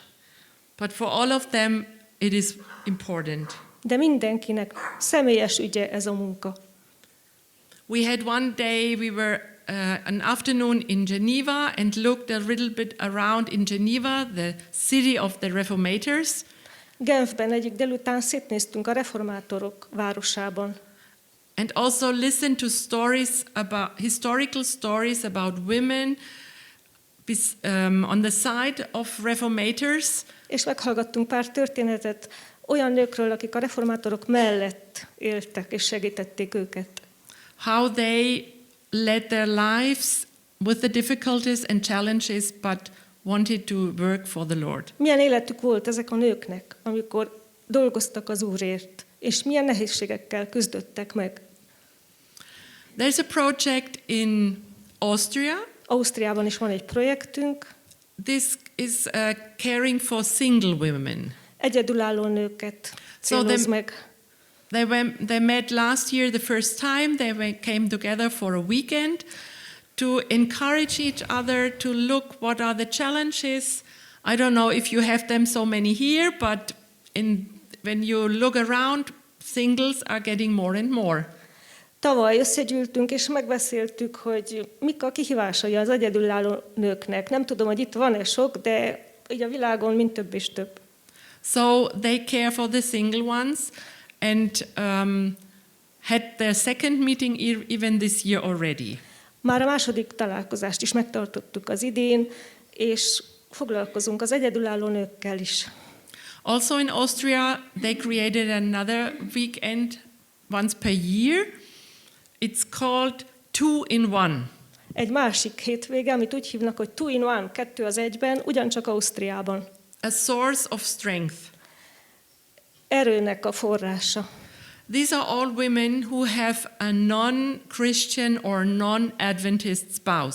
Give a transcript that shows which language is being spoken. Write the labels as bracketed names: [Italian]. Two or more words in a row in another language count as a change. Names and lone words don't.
[English] But for all of them it is important. [Hungarian] De mindenkinek személyes ügye ez a munka. [English] We had one day, we were an afternoon in Geneva and looked a little bit around in Geneva, the city of the Reformators. [Hungarian] Genfben egyik délután szétnéztünk a reformátorok városában. [English] And also listened to historical stories about women on the side of reformators. [Hungarian] És meghallgattunk pár történetet olyan nőkről, akik a reformátorok mellett éltek és segítették őket. [English] How they led their lives with the difficulties and challenges, but wanted to work for the Lord. [Hungarian] Milyen életük volt ezek a nőknek, amikor dolgoztak az Úrért, és milyen nehézségekkel küzdöttek meg. [English] There's a project in Austria. [Hungarian] Ausztriában is van egy projektünk. [English] This is caring for single women. [Hungarian] Egyedülálló nőket céloz meg. [English] They met last year the first time. They came together for a weekend to encourage each other to look what are the challenges. I don't know if you have them so many here, but when you look around, singles are getting more and more. [Hungarian] Tavaly összegyűltünk és megbeszéltük, hogy mik a kihívásai az egyedülálló nőknek. Nem tudom, hogy itt van-e sok, de így a világon mind több és több. [English] So they care for the single ones and had their second meeting even this year already. [Hungarian] Már a második találkozást is megtartottuk az idén, és foglalkozunk az egyedülálló nőkkel is. [English] Also in Austria, they created another weekend once per year. It's called 2-in-1. [Hungarian] Egy másik hétvége, amit úgy hívnak, hogy 2-in-1, 2 az egyben, ugyancsak Ausztriában. [English] A source of strength. [Hungarian] Erőnek a forrása. [English] These are all women who have a non-Christian or non-Adventist spouse.